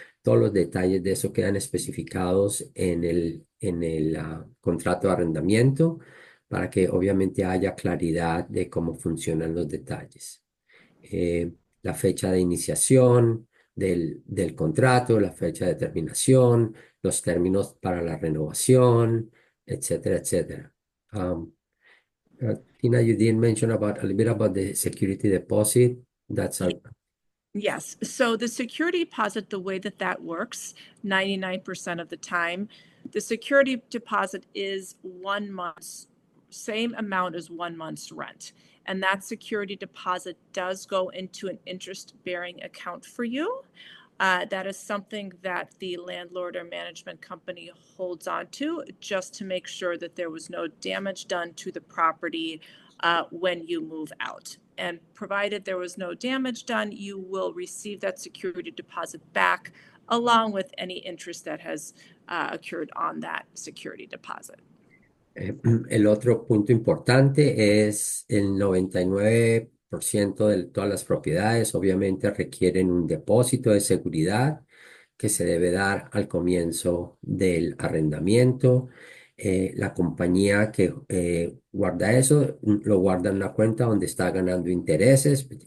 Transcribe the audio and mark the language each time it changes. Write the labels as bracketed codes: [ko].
[es] Todos los detalles de eso quedan especificados en el contrato de arrendamiento. para que obviamente haya claridad de cómo funcionan los detalles. Eh, la fecha de iniciación del contrato, la fecha de terminación, los términos para la renovación, etcétera, etcétera. [en] Um, Tina, you did mention about a little bit about the security deposit. That's a Yes. So the security deposit, the way that that works, 99% of the time, the security deposit is 1 month's same amount as 1 month's rent. And that security deposit does go into an interest-bearing account for you. That is something that the landlord or management company holds on to just to make sure that there was no damage done to the property when you move out. And provided there was no damage done, you will receive that security deposit back along with any interest that has occurred on that security deposit. [es] El otro punto importante es el 99% de todas las propiedades obviamente requieren un depósito de seguridad que se debe dar al comienzo del arrendamiento. La compañía que guarda eso lo guarda en una cuenta donde está ganando intereses.